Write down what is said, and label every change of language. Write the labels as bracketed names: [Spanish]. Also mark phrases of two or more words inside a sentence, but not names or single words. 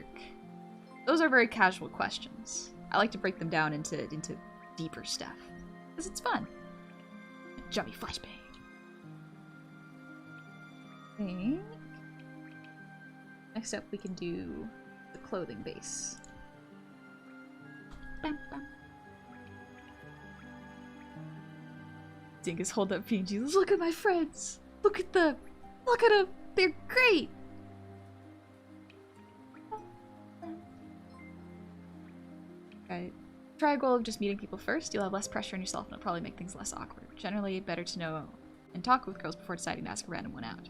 [English] Those are very casual questions. I like to break them down into deeper stuff. Because it's fun. Jummy flashbang. Okay. Next up, we can do the clothing base. Bam, bam. Dingus, hold up PNG. Look at my friends! Look at them! Look at them! They're great! Alright. Try a goal of just meeting people first. You'll have less pressure on yourself and it'll probably make things less awkward. Generally, better to know and talk with girls before deciding to ask a random one out.